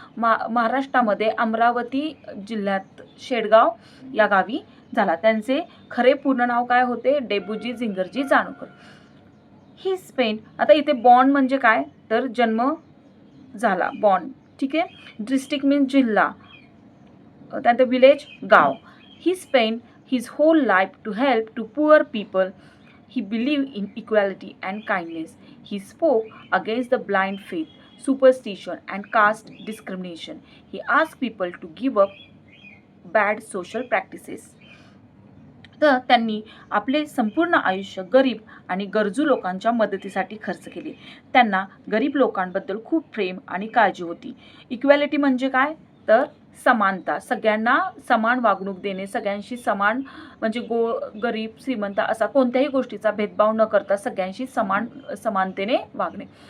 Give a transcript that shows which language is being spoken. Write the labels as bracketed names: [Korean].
[Marathi] महाराष्ट्रामध्ये अमरावती जिल्ह्यात शेडगाव या गावी झाला. त्यांचे खरे पूर्ण नाव काय होते? डेबुजी जिंगरजी जानोरकर. [English] He spent. [Marathi] आता इथे बॉर्न म्हणजे काय तर जन्म झाला, बॉर्न. ठीक आहे. डिस्ट्रिक्ट मीन्स जिल्हा, त्यानंतर विलेज गाव. [English] He spent his whole life to help to poor people. He believed in equality and kindness. He spoke against the blind faith, superstition and caste discrimination. He asked people to give up bad social practices. [Marathi] तर त्यांनी आपले संपूर्ण आयुष्य गरीब आणि गरजू लोकांच्या मदतीसाठी खर्च केले. त्यांना गरीब लोकांबद्दल खूप प्रेम आणि काळजी होती. इक्वॅलिटी म्हणजे काय तर समानता, सगळ्यांना समान वागणूक देणे, सगळ्यांशी समान म्हणजे गरीब श्रीमंत असा कोणत्याही गोष्टीचा भेदभाव न करता सगळ्यांशी समानतेने वागणे.